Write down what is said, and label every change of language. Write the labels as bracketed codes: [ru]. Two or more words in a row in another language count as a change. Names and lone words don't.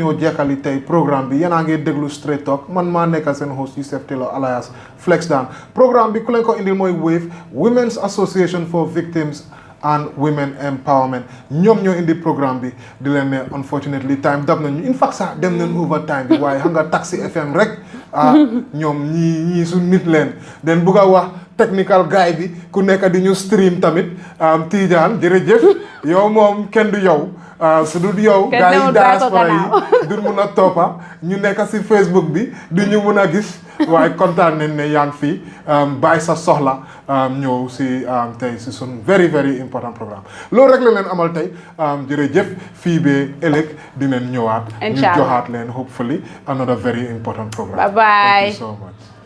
[wo] ñoo jekkali tey programme bi yéen a ngi déglu Straight Talk man maa nekk seen host Yusuf Taylor alias Flex Dan programme bi ku leen ko indil mooy WAVE Women's Association for Victims and Women Empowerment ñoom ñoo indi programme bi di leen ne [en] unfortunately time [wo] dab nañu [en] in fact [wo] sax dem nañ [en] over time [wo] bi waaye xam nga Taxi FM rek ñoom ñii su nit leen den bugg a wax [en] technical guy [wo] bi ku nekk di ñu stream tamit Tidiane jërëjëf yow moom kenn du yow su dul yow gars yi diaspora yi du mun a toppa ñu nekk si Facebook bi du ñu mun a gis waaye kontaan nañ ne yaa ngi fii bàyyi sa soxla ñëw si tey si sun [en] very very important programme [wo] loolu rek la leen amal tey jërëjëf fii ba ëllëg dinañ ñëwaat ñu joxaat leen [en] hopefully another very important programme. Bye bye. Thank you so much.